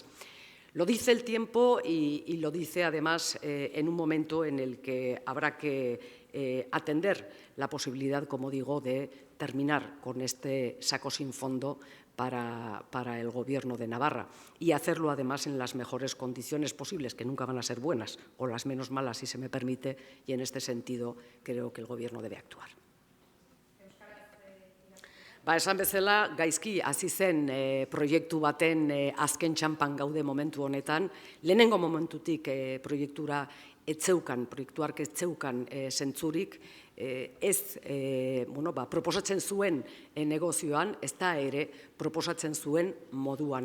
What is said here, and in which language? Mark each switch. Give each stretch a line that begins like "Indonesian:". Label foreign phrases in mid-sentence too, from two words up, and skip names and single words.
Spanish: Lo dice el tiempo y lo dice además en un momento en el que habrá que atender la posibilidad, como digo, de terminar con este saco sin fondo para el Gobierno de Navarra y hacerlo además en las mejores condiciones posibles, que nunca van a ser buenas, o las menos malas, si se me permite, y en este sentido creo que el Gobierno debe actuar.
Basque: Esan bezala, gaizki hasi zen proiektu baten azken txanpan gaude momentu honetan. Lehenengo momentutik proiektuak ez zeukan zentzurik, proposatzen zuen negozioan, ez da ere proposatzen zuen moduan.